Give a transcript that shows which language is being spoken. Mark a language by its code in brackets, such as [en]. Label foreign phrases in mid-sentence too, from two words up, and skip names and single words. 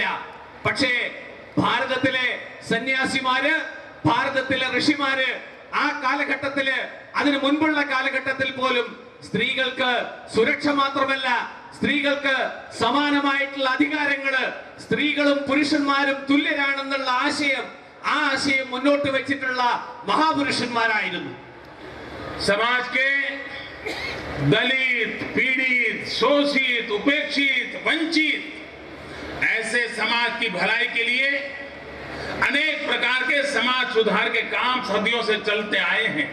[ml] പക്ഷേ ഭാരതത്തിലെ സന്യാസിമാര്, ഭാരതത്തിലെ ഋഷിമാര് ആ കാലഘട്ടത്തില്, അതിനു മുൻപുള്ള കാലഘട്ടത്തിൽ പോലും സ്ത്രീകൾക്ക് സുരക്ഷ മാത്രമല്ല, സ്ത്രീകൾക്ക് സമാനമായിട്ടുള്ള അധികാരങ്ങള്, സ്ത്രീകളും പുരുഷന്മാരും തുല്യരാണെന്നുള്ള ആശയം, ആ ആശയം മുന്നോട്ട് വെച്ചിട്ടുള്ള മഹാപുരുഷന്മാരായിരുന്നു. [hi] समाज के दलित, पीड़ित, शोषित, उपेक्षित, वंचित ऐसे समाज की भलाई के लिए अनेक प्रकार के समाज सुधार के काम सदियों से चलते आए हैं।